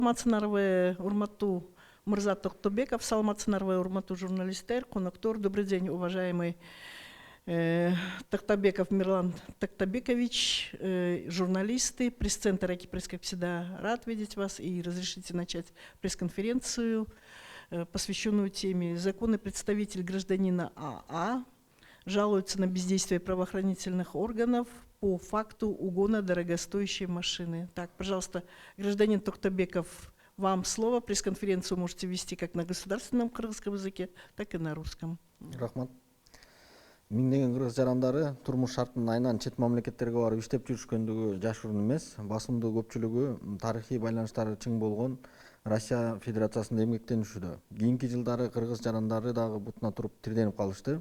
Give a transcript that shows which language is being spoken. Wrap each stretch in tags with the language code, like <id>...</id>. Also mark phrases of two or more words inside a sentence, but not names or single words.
<ky>Саламатсыңарбы, урматтуу Мырза Токтобеков, саламатсыңарбы, урматтуу журналисттер, коноктор.</ky> <ru>Добрый день, уважаемый Токтобеков Мирлан Токтобекович, журналисты, пресс-центр «Экипресс», как всегда, рад видеть вас, и разрешите начать пресс-конференцию, посвященную теме «Законный представитель гражданина АА жалуется на бездействие правоохранительных органов по факту угона дорогостоящей машины». Так, пожалуйста, гражданин Токтобеков, вам слово. Пресс-конференцию можете вести как на государственном кыргызском языке, так и на русском.</ru> <ky>Рахмат. Миңдеген кыргыз жарандары турмуш шартынын айынан чет мамлекеттерге барып иштеп жүрүшкөндүгү жашыруун эмес. Басымдуу көпчүлүгү тарыхый байланыштары чың болгон Россия Федерациясында эмгектенишүүдө. Кийинки жылдары кыргыз жарандары дагы бутуна туруп тирденип калышты.</ky>